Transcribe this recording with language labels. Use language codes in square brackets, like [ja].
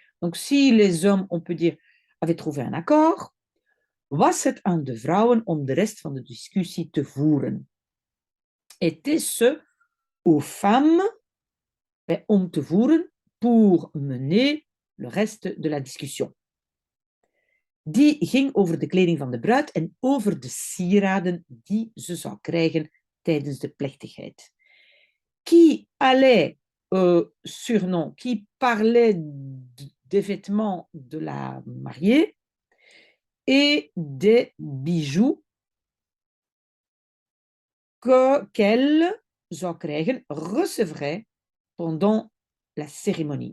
[fr] Donc si les hommes, on peut dire, avaient trouvé un accord, [nl] was het aan de vrouwen om de rest van de discussie te voeren. [fr] Était-ce aux femmes [nl] om te voeren, [fr] pour mener le reste de la discussion. [nl] Die ging over de kleding van de bruid en over de sieraden die ze zou krijgen tijdens de plechtigheid. [fr] Qui allait, surnom, qui parlait des vêtements de la mariée et des bijoux qu'elle [nl] zou krijgen, [fr] recevrait pendant la cérémonie.